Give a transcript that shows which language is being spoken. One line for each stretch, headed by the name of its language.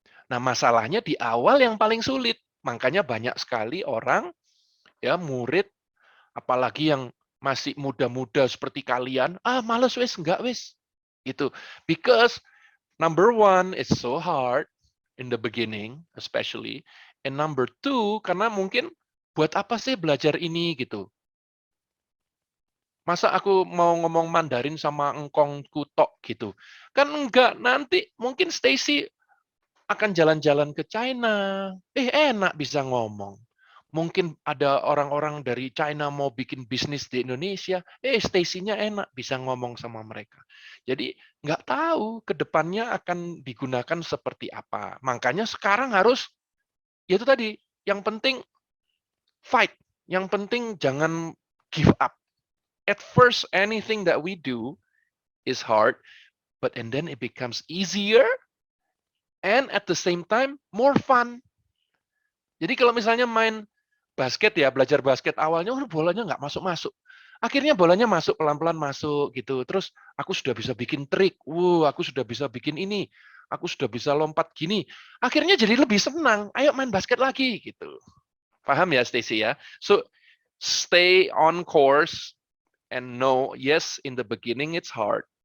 Indonesian: Nah, masalahnya di awal yang paling sulit. Makanya banyak sekali orang, ya murid, apalagi yang masih muda-muda seperti kalian, males wis, enggak wis. Itu.
English: Because number one, it's so hard in the beginning, especially. And number two,
Indonesian: karena mungkin buat apa sih belajar ini gitu. Masa aku mau ngomong Mandarin sama engkong kutok gitu. Kan enggak, nanti mungkin Stacy akan jalan-jalan ke China. Enak bisa ngomong. Mungkin ada orang-orang dari China mau bikin bisnis di Indonesia. Stacy-nya enak bisa ngomong sama mereka. Jadi nggak tahu ke depannya akan digunakan seperti apa. Makanya sekarang harus, ya itu tadi, yang penting fight. Yang penting jangan
English: give up. At first, anything that we do is hard, but and then it becomes easier, and at the same time, more fun.
Indonesian: Jadi kalau misalnya main basket ya, belajar basket awalnya, bolanya nggak masuk-masuk. Akhirnya bolanya masuk, pelan-pelan masuk gitu. Terus aku sudah bisa bikin trik, aku sudah bisa bikin ini, aku sudah bisa lompat gini. Akhirnya jadi lebih senang, ayo main basket lagi gitu. Paham ya Stacy ya?
English: So, stay on course, and know, yes, in the beginning it's hard.